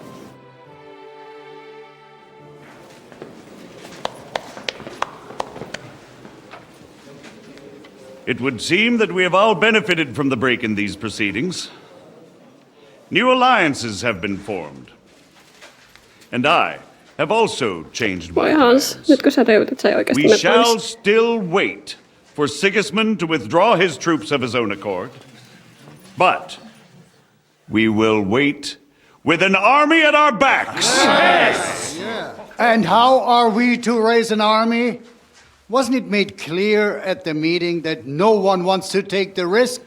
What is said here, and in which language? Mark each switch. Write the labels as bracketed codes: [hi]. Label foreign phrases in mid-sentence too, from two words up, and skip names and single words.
[en] It would seem that we have all benefited from the break in these proceedings. New alliances have been formed. And I have also changed my [fi] Hans, nytkö sä teutit, sä ei oikeasti [en] We shall still wait for Sigismund to withdraw his troops of his own accord. But we will wait with an army at our backs. Yes! And how are we to raise an army? Wasn't it made clear at the meeting that no one wants to take the risk?